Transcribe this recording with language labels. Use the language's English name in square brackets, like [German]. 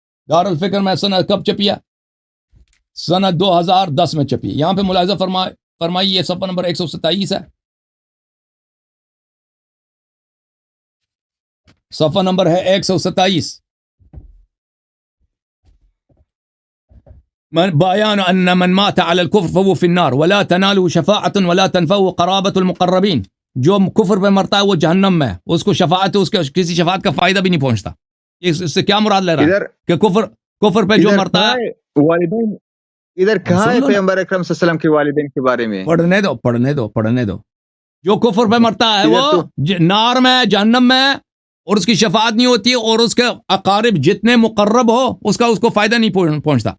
[Urdu] دار الفکر میں سنت کب چپیا؟ سنت 2010 میں چپی. یہاں پہ ملاحظہ فرمائی، یہ صفحہ نمبر 127 ہے، صفحہ نمبر ہے 127. [Arabic] بیان ان من مات على الكفر فهو في النار ولا تناله شفاعة ولا تنفعه قرابة المقربين. [Urdu] جو کفر پہ مرتا ہے وہ جہنم میں، اس کو شفاعت، اس کے کسی شفاعت کا فائدہ بھی نہیں پہنچتا. اس سے کیا مراد لے رہا ہے کہ کفر پہ جو مرتا ہے والدین ادھر کہاں ہے پیغمبر اکرم صلی اللہ علیہ وسلم کے والدین کے بارے میں؟ پڑھنے دو. جو کفر پہ مرتا ہے وہ نار میں، جہنم میں، اور اس کی شفاعت نہیں ہوتی، اور اس کے اقارب جتنے مقرب ہو اس کو فائدہ نہیں پہنچتا.